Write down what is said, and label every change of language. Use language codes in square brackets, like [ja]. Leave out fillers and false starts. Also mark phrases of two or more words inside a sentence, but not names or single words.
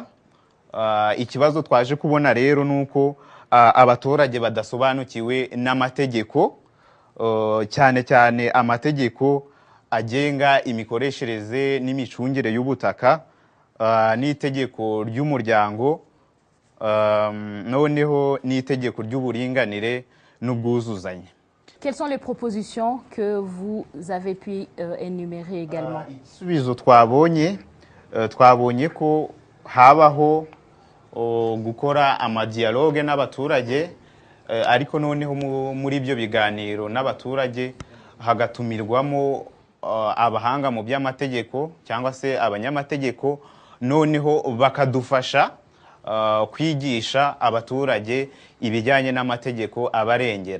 [rw] Ikibazo twaje kubona rero nuko abaturage badasobanukiwe n'amategeko, cyane cyane amategeko agenga imikoreshereze n'imicungire y'ubutaka, n'itegeko ry'umuryango, noneho n'itegeko ry'uburinganire n'ubwuzuzanye. [fr] Quelles sont les propositions que vous avez pu énumérer également? [rw] Ibisubizo twabonye ko habaho gukora amadialogue n'abaturage, ariko noneho muri ibyo biganiro n'abaturage hagatumirwamo abahanga mu by'amategeko cyangwa se abanyamategeko, noneho bakadufasha kwigisha abaturage ibijyanye n'amategeko abarengera.